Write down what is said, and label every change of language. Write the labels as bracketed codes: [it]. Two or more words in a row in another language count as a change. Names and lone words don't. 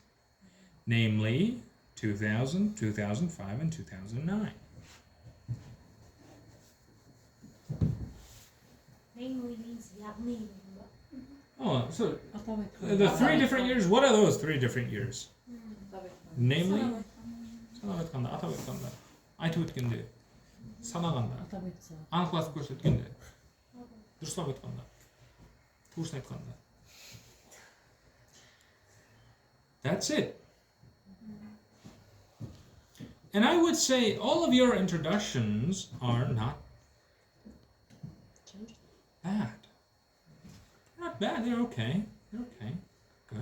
[en] Namely, 2000, 2005, and 2009. Namely means 약미. Oh, so the 3 different years, what are those 3 different years? Namely, [kk] айтып өткенде, санағанда, анықтасып көрсеткенде, дұрыстап айтқанда, туысын айтқанда. [en] That's it. And I would say all of your introductions are not bad. Not bad, they're okay. They're okay. Good.